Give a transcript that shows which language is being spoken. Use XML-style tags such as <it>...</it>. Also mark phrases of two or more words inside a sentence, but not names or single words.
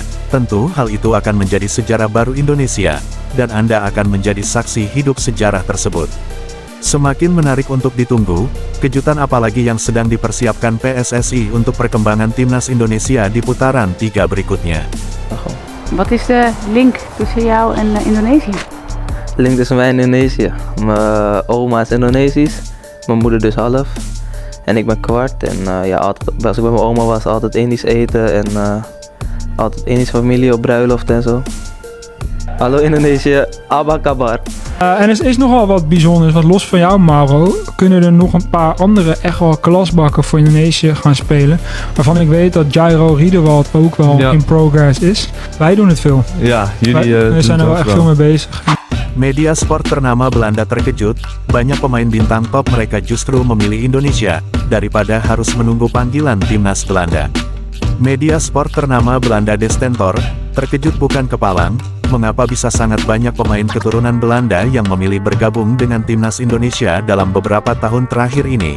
<id>Tentu hal itu akan menjadi sejarah baru Indonesia, dan Anda akan menjadi saksi hidup sejarah tersebut. Semakin menarik untuk ditunggu, kejutan apalagi yang sedang dipersiapkan PSSI untuk perkembangan timnas Indonesia di putaran 3 berikutnya.</id> <nl>Wat is de link tussen jou en Indonesië? Link tussen mij en Indonesië. Mijn oma is Indonesisch, mijn moeder dus half. En ik ben kwart. En ja, altijd, als ik bij mijn oma was, altijd Indisch eten. En altijd Indische familie op bruiloft en zo. Hallo Indonesië,</nl> <id>apa kabar?</id> <nl>En er is nogal wat bijzonders, want los van jou Mauro, kunnen er nog een paar andere echt wel klasbakken voor Indonesië gaan spelen. Waarvan ik weet dat Jairo Riedewald ook wel</nl> <en>in progress</en> <nl>is. Wij doen het veel. Ja, jullie we zijn er wel echt veel mee bezig.</nl> <id>Media sport ternama Belanda terkejut, banyak pemain bintang top mereka justru memilih Indonesia, daripada harus menunggu panggilan timnas Belanda. Media sport ternama Belanda De Stentor, terkejut bukan kepalang, mengapa bisa sangat banyak pemain keturunan Belanda yang memilih bergabung dengan timnas Indonesia dalam beberapa tahun terakhir ini.</id>